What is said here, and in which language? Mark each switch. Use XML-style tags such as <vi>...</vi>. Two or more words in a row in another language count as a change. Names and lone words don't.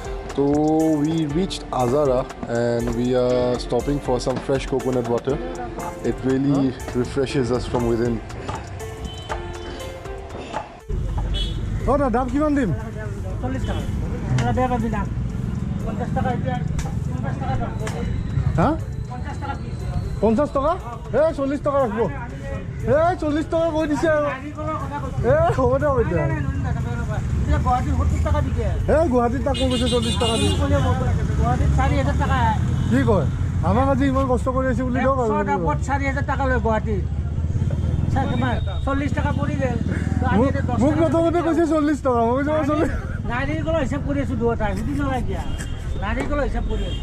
<en>So we reached Azara and we are stopping for some fresh coconut water. It really refreshes us from within. Oh, no,</en> <as>দাম কিমান দিম? 40 টাকা। এটা বেয়া পাবি না। 50 টাকা এটা 50 টাকা দাম। হ্যাঁ? 50 টাকা পিস। 50 টাকা? 40 টাকা রাখবো। 40 টাকা কৈ দিছে আৰু। হ'ব দে এতিয়া। এটা গুৱাহাটী 70 টাকা দিকে। গুৱাহাটীত তাকো কৈছে 40 টাকা দিম। গুৱাহাটীত 4000 টাকা। কি কয়? আমাক আজি ইমান কষ্ট কৰি আছে বুলি দিয়ক আৰু। 4000 টাকা লয় গুৱাহাটীত। 40 টাকা পৰি গেল। মোক প্ৰথমতে কৈছে 40 টাকা। মই কৈছো 40। নাৰিকলৰ হিচাপ কৰি আছো দুটা। সুধি নলাই দিয়া। নাৰিকলৰ হিচাপ কৰি আছো।</as>